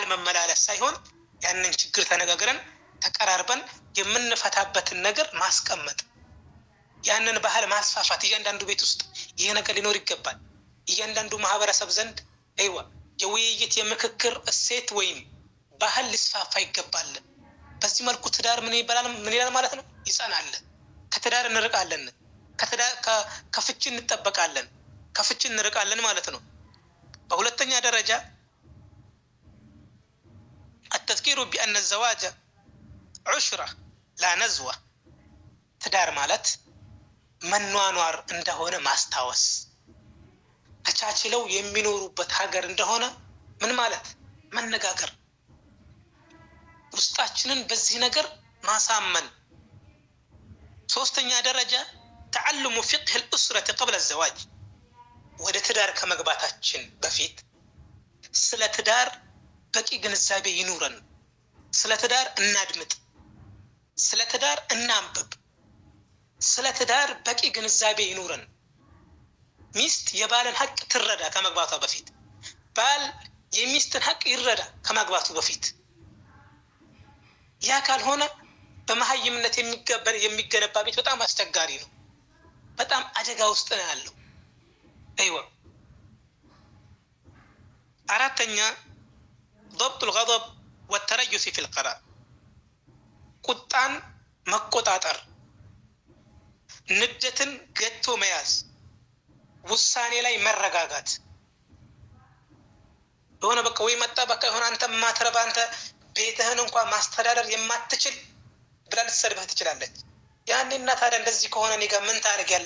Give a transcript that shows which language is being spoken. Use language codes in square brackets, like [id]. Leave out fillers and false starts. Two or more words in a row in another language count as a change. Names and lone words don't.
[am] መመላለስ ሳይሆን ያንን ችግር ተነጋግረን ተቀራርበን የምንፈታበትን ነገር ማስቀመጥ ያንን ባህል ማስፋፋት እያንዳንዱ ቤት ውስጥ ይሄ ነገር ሊኖር ይገባል። እያንዳንዱ ማህበረሰብ ዘንድ የውይይት የምክክር እሴት ወይም ባህል ሊስፋፋ ይገባል። በዚህ መልኩ ትዳር ምን ይላል ማለት ነው? ይጸናል። ከትዳር እንርቃለን፣ ከፍቺ እንጠበቃለን፣ ከፍቺ እንርቃለን ማለት ነው። በሁለተኛ ደረጃ [ar] التذكير بأن الزواج عشرة لا نزوة [am] ትዳር ማለት መኗኗር እንደሆነ ማስታወስ ተቻችለው የሚኖሩበት ሀገር እንደሆነ ምን ማለት መነጋገር ውስጣችንን በዚህ ነገር ማሳመን። ሶስተኛ ደረጃ [ar] تعلم فقه الأسرة قبل الزواج [am] ወደ ትዳር ከመግባታችን በፊት ስለ ትዳር በቂ ግንዛቤ ይኑረን። ስለ ትዳር እናድምጥ፣ ስለ ትዳር እናንብብ፣ ስለ ትዳር በቂ ግንዛቤ ይኑረን። ሚስት የባልን ሐቅ ትረዳ ከመግባቷ በፊት፣ ባል የሚስትን ሐቅ ይረዳ ከመግባቱ በፊት። ያ ካልሆነ በመሀይምነት የሚገነባ ቤት በጣም አስቸጋሪ ነው፣ በጣም አደጋ ውስጥ ነው ያለው። አራተኛ [ar] ضبط الغضب والتريث في القرار [am] ቁጣን መቆጣጠር፣ ንዴትን ገቶ መያዝ፣ ውሳኔ ላይ መረጋጋት። የሆነ በቃ ወይ መጣ በቃ የሆነ አንተ ማትረባ አንተ ቤትህን እንኳን ማስተዳደር የማትችል ብላ ልትሰድብህ ትችላለች። ያኔ እና ታዲያ እንደዚህ ከሆነ እኔ ጋር ምን ታደርጊያለሽ?